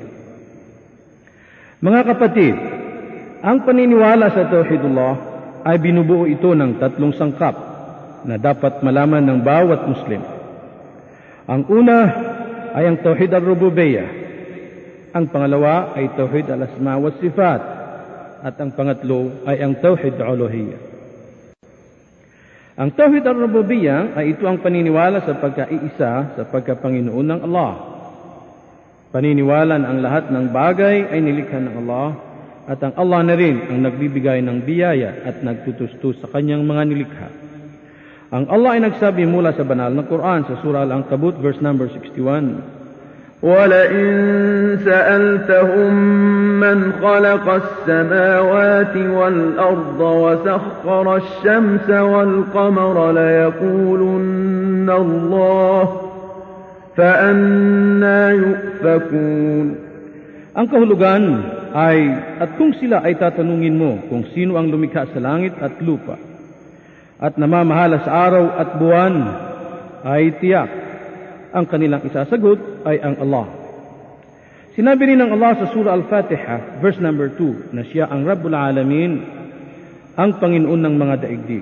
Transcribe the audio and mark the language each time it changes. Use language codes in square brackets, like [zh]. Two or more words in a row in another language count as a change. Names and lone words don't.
[tl] Mga kapatid, ang paniniwala sa Tauhidullah ay binubuo ito ng tatlong sangkap na dapat malaman ng bawat Muslim. Ang una ay ang [ar] توحيد الربوبية. [tl] Ang pangalawa ay [ar] توحيد الأسماء والصفات. [tl] At ang pangatlo ay ang [ar] توحيد الألوهية. [tl] Ang [ar] توحيد الربوبية [tl] ay ito ang paniniwala sa pagkaiisa sa pagkapanginoon ng Allah. Paniniwala na ang lahat ng bagay ay nilikha ng Allah at ang Allah na rin ang nagbibigay ng biyaya at nagtutustos sa kanyang mga nilikha. Ang Allah ay nagsabi mula sa banal na Quran sa Surah Al-Ankabut [en] verse number [tl] 61, [ar] وَلَئِن سَأَلْتَهُم مَّنْ خَلَقَ السَّمَاوَاتِ وَالْأَرْضَ وَسَخَّرَ الشَّمْسَ وَالْقَمَرَ لَيَقُولُنَّ اللَّهُ فَأَنَّى يُؤْفَكُونَ. [tl] Ang kahulugan ay, at kung sila ay tatanungin mo kung sino ang lumikha sa langit at lupa at namamahala sa araw at buwan, ay tiyak ang kanilang isasagot ay ang Allah. Sinabi rin ng Allah sa Surah Al-Fatiha [en] verse number [tl] 2 na siya ang [ar] رب العالمين, [tl] ang Panginoon ng mga daigdig.